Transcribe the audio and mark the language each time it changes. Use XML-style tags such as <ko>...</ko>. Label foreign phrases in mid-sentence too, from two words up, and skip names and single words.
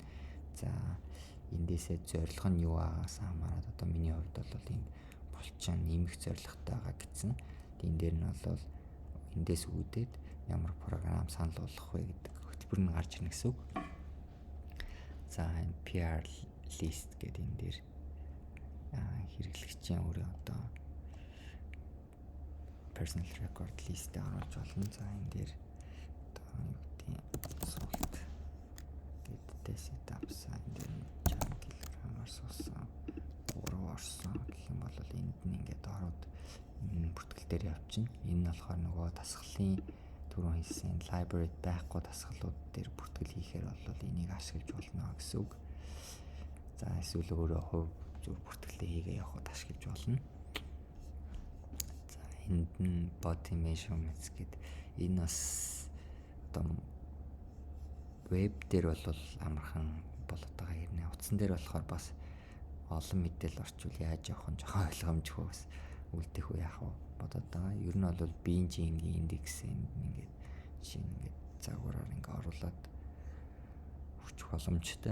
<mn>За эндээсээ зорилго нь юу байгаас хамаарат одоо миний хувьд бол энэ булчин нэмэх зорилготой байгаа гэсэн. Энэ дээр нь бол эндээс үүдээд ямар програм санал болгох вэ гэдэг хөтөлбөр нь гарч ирнэ гэсэн үг. За энэ</mn> <en>PR list</en> <mn>гэдэг энэ дээр хэрэглэгчийн өөрийн одоо</mn> <en>personal record list-</en> <mn>ийг оруулж болно. За энэ дээр одоо юу гэдэг суулт гэдэг setup энэ дээр 60 кг-аар суусан 3 орсон гэх юм бол энд нь ингээд ороод энэ бүртгэл дээр явчихна. Энэ нь болохоор нөгөө дасгалын түрүүн хийсэн library байхгүй дасгалууд дээр бүртгэл хийхээр бол энийг ашиглаж болно гэсэн үг. За эсвэл өөрөө хувь зүр бүртгэлээ хийгээ явахад ашиглаж болно. Энд нь</mn> <en>body measurements</en> <mn>гэдэг энэ бас одоо веб дээр бол амархан болоод байгаа юм. Утсан дээр болохоор бас олон мэдээлэл орчвол яаж явах нь жоохон ойлгомжгүй бас үлдэх үе яах вэ бодоод байгаа. Ер нь бол Bing-ийн индекс ингээд жишээ нь ингээд загвараар ингээд оруулаад өгчих боломжтой.</mn>